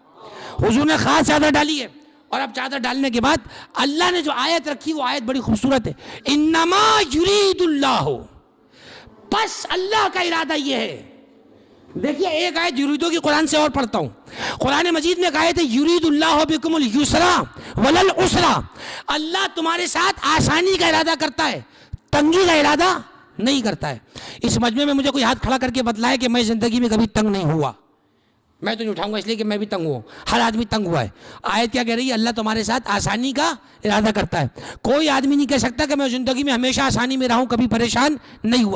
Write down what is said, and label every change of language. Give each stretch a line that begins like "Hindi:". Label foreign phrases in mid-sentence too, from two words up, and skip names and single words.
Urdu: حضور نے خاص چادر ڈالی ہے. اور اب چادر ڈالنے کے بعد اللہ نے جو آیت رکھی وہ آیت بڑی خوبصورت ہے,
Arabic: انما یرید اللہ,
Urdu: بس اللہ کا ارادہ یہ ہے. دیکھیے ایک آیت یریدو کی قرآن سے اور پڑھتا ہوں, قرآن مجید میں ایک آیت ہے
Arabic: یرید اللہ بکم الیسرا وللعسرا,
Urdu: اللہ تمہارے ساتھ آسانی کا ارادہ کرتا ہے, تنگی کا ارادہ نہیں کرتا ہے. اس مجمع میں مجھے کوئی ہاتھ کھڑا کر کے بتلائے کہ میں زندگی میں کبھی تنگ نہیں ہوا, میں تو نہیں اٹھاؤں گا اس لیے کہ میں بھی تنگ ہوں, ہر آدمی تنگ ہوا ہے. آیت کیا کہہ رہی ہے؟ اللہ تمہارے ساتھ آسانی کا ارادہ کرتا ہے. کوئی آدمی نہیں کہہ سکتا کہ میں زندگی میں ہمیشہ آسانی میں رہوں, کبھی پریشان نہیں ہوا.